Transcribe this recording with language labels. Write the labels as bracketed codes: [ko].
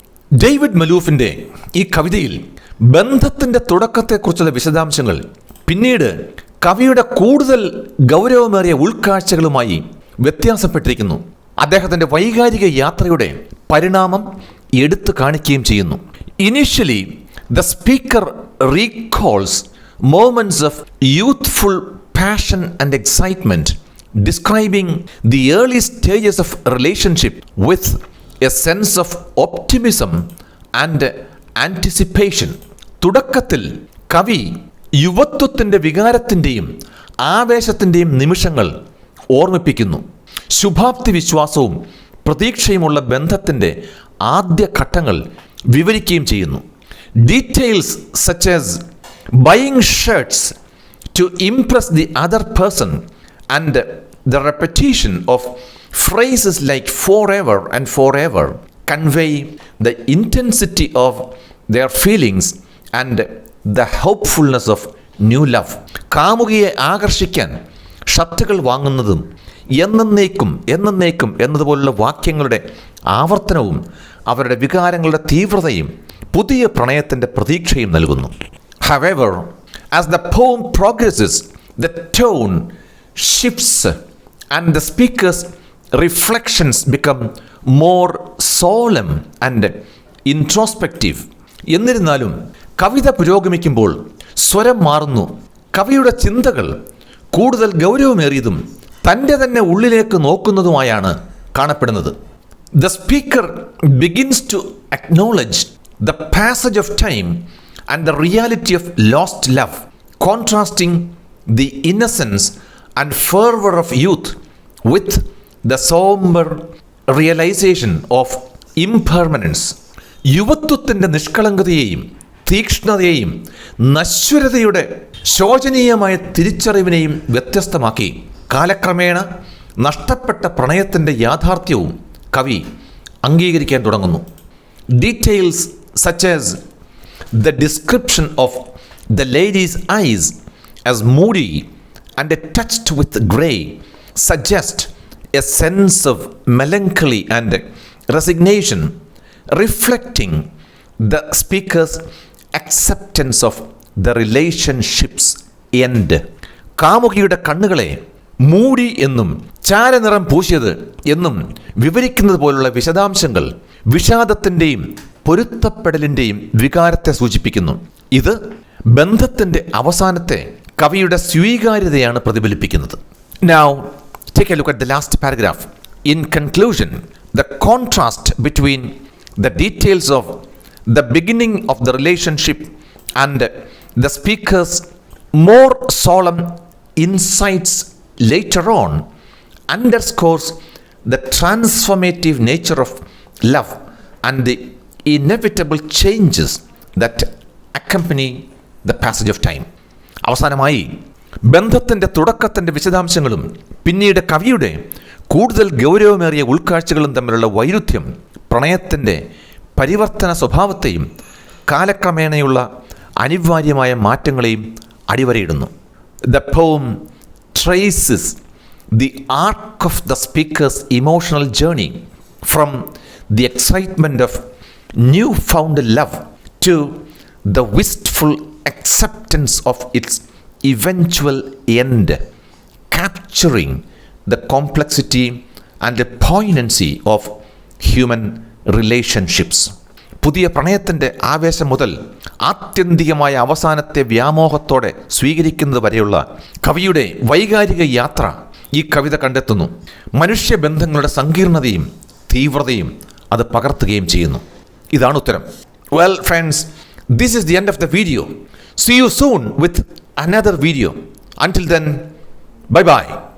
[ml] David മലൂഫിൻ്റെ ഈ കവിതയിൽ ബന്ധത്തിൻ്റെ തുടക്കത്തെക്കുറിച്ചുള്ള വിശദാംശങ്ങൾ പിന്നീട് കവിയുടെ കൂടുതൽ ഗൗരവമേറിയ ഉൾക്കാഴ്ചകളുമായി വ്യത്യാസപ്പെട്ടിരിക്കുന്നു. അദ്ദേഹത്തിൻ്റെ വൈകാരിക യാത്രയുടെ പരിണാമം എടുത്തു കാണിക്കുകയും ചെയ്യുന്നു. [en] Initially the speaker recalls moments of youthful passion and excitement, describing the early stages of relationship with a sense of optimism and anticipation. [ml] തുടക്കത്തിൽ കവി യുവത്വത്തിൻ്റെ വികാരത്തിൻ്റെയും ആവേശത്തിൻ്റെയും നിമിഷങ്ങൾ ഓർമ്മിപ്പിക്കുന്നു. ശുഭാപ്തി വിശ്വാസവും പ്രതീക്ഷയുമുള്ള ബന്ധത്തിൻ്റെ ആദ്യ ഘട്ടങ്ങൾ വിവരിക്കുകയും ചെയ്യുന്നു. [en] Details such as buying shirts to impress the other person and the repetition of phrases like forever and forever convey the intensity of their feelings and the hopefulness of new love. [ml] കാമുകിയെ ആകർഷിക്കാൻ ഷർട്ടുകൾ വാങ്ങുന്നതും എന്നേക്കും എന്നതുപോലുള്ള വാക്യങ്ങളുടെ ആവർത്തനവും അവരുടെ വികാരങ്ങളുടെ തീവ്രതയും പുതിയ പ്രണയത്തിൻ്റെ പ്രതീക്ഷയും നൽകുന്നു. [en] However, as the poem progresses, the tone shifts and the speaker's reflections become more solemn and introspective. [ml] എന്നിരുന്നാലും കവിത പുരോഗമിക്കുമ്പോൾ സ്വരം മാറുന്നു. കവിയുടെ ചിന്തകൾ കൂടുതൽ ഗൗരവമേറിയതും തൻ്റെ തന്നെ ഉള്ളിലേക്ക് നോക്കുന്നതുമായാണ് കാണപ്പെടുന്നത്. [en] The speaker begins to acknowledge the passage of time and the reality of lost love, contrasting the innocence and fervor of youth with the somber realization of impermanence. [ml] യുവത്വത്തിൻ്റെ നിഷ്കളങ്കതയെയും തീക്ഷ്ണതയെയും നശ്വരതയുടെ ശോചനീയമായ തിരിച്ചറിവിനെയും വ്യത്യസ്തമാക്കി കാലക്രമേണ നഷ്ടപ്പെട്ട പ്രണയത്തിൻ്റെ യാഥാർത്ഥ്യവും കവി അംഗീകരിക്കാൻ തുടങ്ങുന്നു. [en] Details such as the description of the lady's eyes as moody and touched with grey suggest a sense of melancholy and resignation, reflecting the speaker's acceptance of the relationship's end. [ml] കാമുകിയുടെ കണ്ണുകളെ മൂടി എന്നും ചാരനിറം പൂശിയത് എന്നും വിവരിക്കുന്നത് പോലുള്ള വിശദാംശങ്ങൾ വിഷാദത്തിൻ്റെയും പൊരുത്തപ്പെടലിൻ്റെയും വികാരത്തെ സൂചിപ്പിക്കുന്നു. ഇത് ബന്ധത്തിൻ്റെ അവസാനത്തെ കവിയുടെ സ്വീകാര്യതയാണ് പ്രതിഫലിപ്പിക്കുന്നത്. [en] Now, take a look at the last paragraph. In conclusion, the contrast between the details of the beginning of the relationship and the speaker's more solemn insights later on underscores the transformative nature of love and the inevitable changes that accompany the passage of time. [ml] അവസാനമായി ബന്ധത്തിൻ്റെ തുടക്കത്തിൻ്റെ വിശദാംശങ്ങളും പിന്നീട് കവിയുടെ കൂടുതൽ ഗൗരവമേറിയ ഉൾക്കാഴ്ചകളും തമ്മിലുള്ള വൈരുദ്ധ്യം പ്രണയത്തിൻ്റെ പരിവർത്തന സ്വഭാവത്തെയും കാലക്രമേണയുള്ള അനിവാര്യമായ മാറ്റങ്ങളെയും അടിവരയിടുന്നു. [en] The poem traces the arc of the speaker's emotional journey from the excitement of newfound love to the wistful acceptance of its eventual end, capturing the complexity and the poignancy of human relationships. [ml] പുതിയ പ്രണയത്തിൻ്റെ ആവേശം മുതൽ ആത്യന്തികമായ അവസാനത്തെ വ്യാമോഹത്തോടെ സ്വീകരിക്കുന്നത് വരെയുള്ള കവിയുടെ വൈകാരിക യാത്ര ഈ കവിത കണ്ടെത്തുന്നു. മനുഷ്യബന്ധങ്ങളുടെ സങ്കീർണതയും തീവ്രതയും അത് പകർത്തുകയും ചെയ്യുന്നു. ഇതാണ് ഉത്തരം. [en] Well friends, this is the end of the video. See you soon with another video. Until then, bye bye.